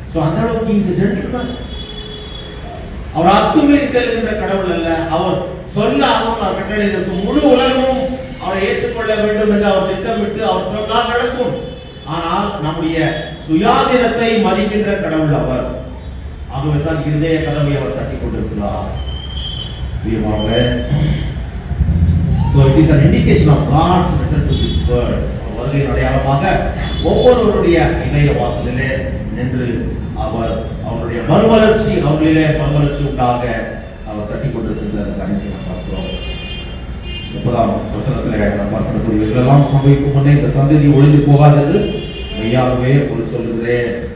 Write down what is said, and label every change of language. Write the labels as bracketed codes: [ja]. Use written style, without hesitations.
[ta] So அந்த அளவுக்கு [en] Is a gentleman. [ta] அவர் அத்துமீறி செல்கின்ற கடவுள் அல்ல. அவர் சொல்லாமல் அவர் கட்டளையிட்டு முழு உலகமும் அவரை ஏற்றுக்கொள்ள வேண்டும் என்று அவர் திட்டமிட்டு அவர் சொன்னால் நடக்கும். ஆனால் நம்முடைய சுயாதீனத்தை மதிக்கின்ற கடவுள் அவர். ஆகவே தான் இருதய கதவை அவர் தட்டி கொண்டிருக்கிறார். [en] So it is an indication of God's return to this world. [ta] வருகையின் அடையாளமாக ஒவ்வொருவருடைய இதய வாசலிலே நின்று அவர் அவருடைய மறுமலர்ச்சி, அவர்களிலே மறுமலர்ச்சி உண்டாக அவர் தட்டி கொண்டிருக்கின்ற அந்த காரியத்தை நாம் பார்க்கிறோம். 30ஆம் வசனத்திலே நாம் பார்க்கக்கூடிய இதெல்லாம் சம்பவிக்கும் முன்னே இந்த சந்ததி ஒழிந்து போகாது என்று மெய்யாகவே ஒரு சொல்லுகிறேன்.